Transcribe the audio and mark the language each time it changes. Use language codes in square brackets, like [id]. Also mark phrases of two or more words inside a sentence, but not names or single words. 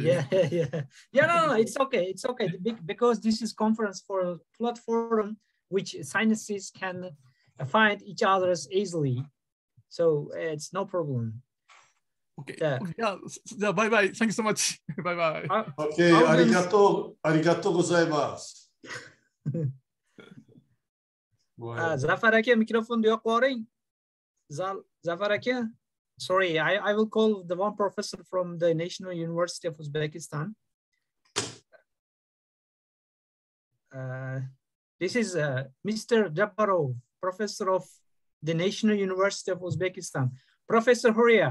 [en] No, it's okay. It's okay because this is conference for a platform which scientists can find each other's easily. So it's no problem. Okay. Yeah, bye bye. Thank you so much. Bye bye. Okay, [ja] ありがとうございます. [uz] Zafar aka mikrofonni yo'q qo'ying. Zafar aka, [en] sorry, I will call the one professor from the National University of Uzbekistan. This is Mr. Jabarov, professor of the National University of Uzbekistan. Professor Horia.